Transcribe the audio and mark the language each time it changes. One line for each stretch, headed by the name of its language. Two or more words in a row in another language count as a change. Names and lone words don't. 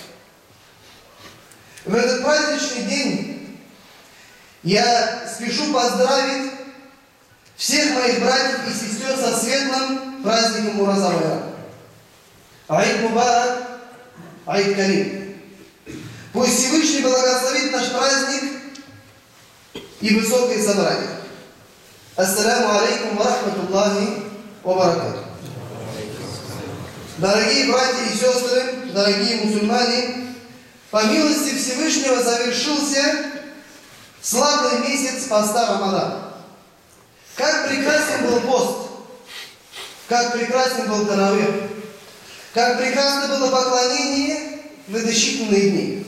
Russian: В этот праздничный день я спешу поздравить всех моих братьев и сестер со светлым праздником Муразавая.
Arabic: عيد مبارك، عيد كريم.
Russian: Пусть Всевышний благословит наш праздник и высокое собрание.
Arabic: السلام عليكم ورحمة الله وبركاته.
Russian: Дорогие братья и сестры, дорогие мусульмане, по милости Всевышнего завершился славный месяц поста Рамадан. Как прекрасен был пост, как прекрасен был таравих, как прекрасно было поклонение в эти считанные дни.